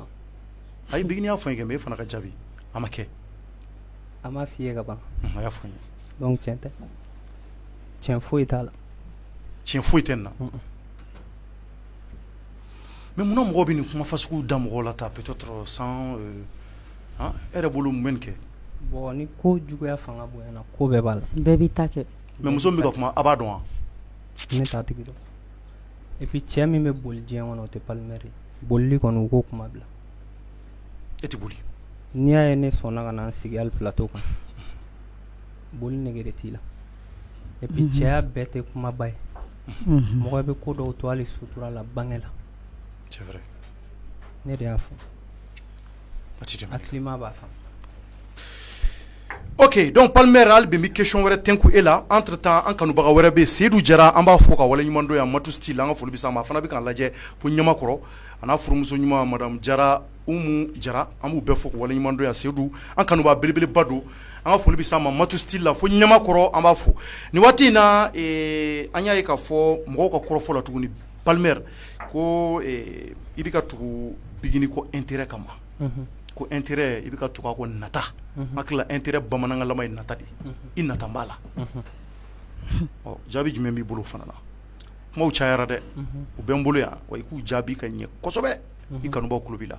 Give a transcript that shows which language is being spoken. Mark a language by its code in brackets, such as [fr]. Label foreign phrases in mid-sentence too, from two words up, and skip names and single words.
[bm] ayi bigini y'a fɔ n ye kɛ mais e fana ka jaabi a ma kɛ. a ma fiyɛ ka ban. a y'a fɔ n ye. donc tiɲɛ tɛ tiɲɛ foyi t'a la. tiɲɛ foyi tɛ nin na. mais mun mɔgɔ bɛ nin kuma fasugu da mɔgɔ la ta peut-être sans ere bolo mun kɛ bon ni ko juguya fanga bonyana ko bɛɛ b'a la bɛɛ b'i ta kɛ mais muso min bɛ ka kuma a b'a dɔn wa ne t'a tigi dɔn [fr] et puis [bm] cɛ min bɛ boli diɲɛ kɔnɔ o tɛ Palmer ye bolili kɔni u k'o kuma bila e tɛ boli n'i y'a ye ne sɔnna ka na n sigi hali plateau kan boli nɛgɛ t'i la [fr] et puis [bm] cɛya bɛɛ tɛ kumaba ye mɔgɔ bɛ ko dɔw to hali sutura la bange la [fr] c'est vrai [bm] ne de y'a fɔ a climat b'a faamu. Ok, donc Palmer hali bi mi question wɛrɛ tɛnku e la [fr] entre temps [bm] an kanubaga wɛrɛ bɛ Seydou Jara an b'a fɔ ka waleɲuman dɔn yan Matu Style an ka foli bɛ s'a ma a fana bɛ k'an lajɛ fo Ɲamakɔrɔ a n'a furumuso ɲuman Madame Jara Umu Jara an b'u bɛɛ fɔ ka waleɲuman dɔn yan Seydou an kanubaga belebeleba don an ka foli bɛ s'a ma Matu Style la fo Ɲamakɔrɔ an b'a fɔ nin waati in na an y'a ye k'a fɔ mɔgɔw ka kɔrɔfɔ la tuguni Palmer ko i bɛ ka tugu Bigini ko intérêt kama ko intérêt i bɛ ka tugu a ko nata hakili intérêt bamanangalama ye nata de i nata b'a la jaabi jumɛn b'i bolo fana na kumaw cayara dɛ u bɛ n bolo yan wa i k'u jaabi ka ɲɛ kosɛbɛ i kanubaw kulo b'i la